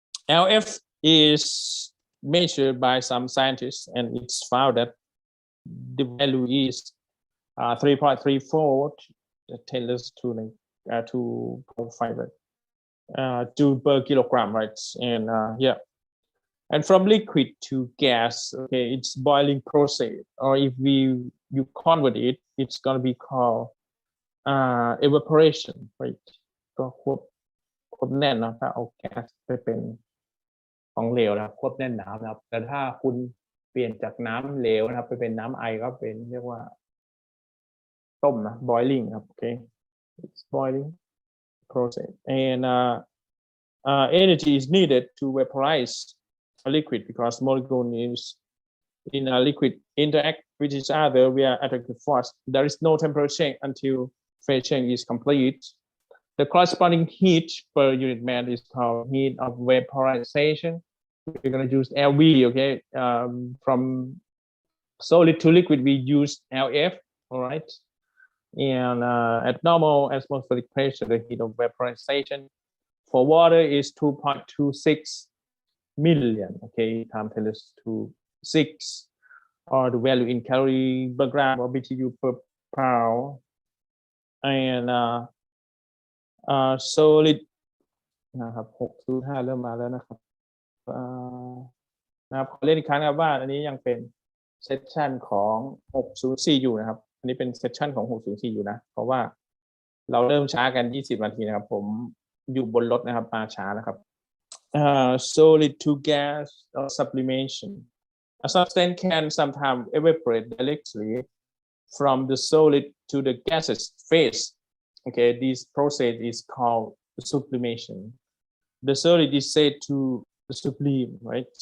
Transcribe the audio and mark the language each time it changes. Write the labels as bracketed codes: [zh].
[en] LF is measured by some scientists, and it's found that the value is 3.34 10 to 2.5 joule per kilogram, right? And yeah. And from liquid to gas, okay, it's boiling process, or if you convert it, it's going to be called evaporation, right? [th] ก็ควบแน่นนะถ้าเอาแก๊สไปเป็นของเหลวนะครับควบแน่นหนานะครับแต่ถ้าคุณเปลี่ยนจากน้ำเหลวนะครับไปเป็นน้ำไอก็เป็นเรียกว่าต้มนะ boiling ครับ [en] okay, it's boiling process, and energy is needed to vaporize a liquid because molecules in a liquid interact with each other via attractive force. There is no temperature change until phase change is complete. The corresponding heat per unit mass is called heat of vaporization. We're going to use LV, okay? From solid to liquid, we use LF, all right? And at normal atmospheric pressure, the heat of vaporization for water is 2.26 million, okay, times 10 to 6, or the value in calorie per gram or BTU per pound. And solid [th] นะครับ605เริ่มมาแล้วนะครับนะครับขอเล่นอีกครั้งนะครับว่าอันนี้ยังเป็นเซสชันของ604อยู่นะครับอันนี้เป็นเซสชันของ604อยู่นะเพราะว่าเราเริ่มช้ากัน20นาทีนะครับผมอยู่บนรถนะครับมาช้านะครับ [en] solid to gas or sublimation. A substance can sometimes evaporate directly from the solid to the gaseous phase. Okay, this process is called sublimation. The solid is said to sublime, right?